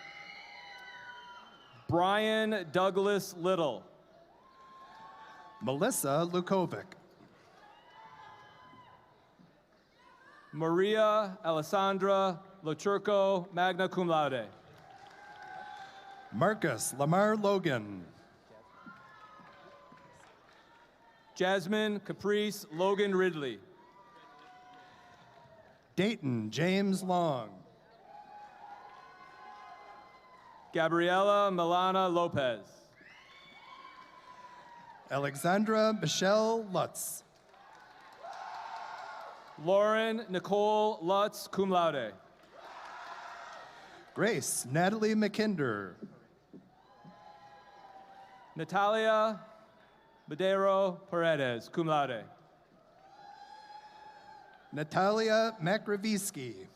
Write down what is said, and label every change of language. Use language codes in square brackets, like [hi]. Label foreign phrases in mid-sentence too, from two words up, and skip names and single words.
[en] Brian Douglas Little. Melissa Lukovic. Maria Alessandra Lochurco, [la] magna cum laude. [en] Marcus Lamar Logan. Jasmine Caprice Logan Ridley. Dayton James Long. Gabriela Milana Lopez. Alexandra Michelle Lutz. Lauren Nicole Lutz, [la] cum laude. [en] Grace Natalie McKinder. Natalia Madero Paredes, [la] cum laude. [en] Natalia Makravitsky.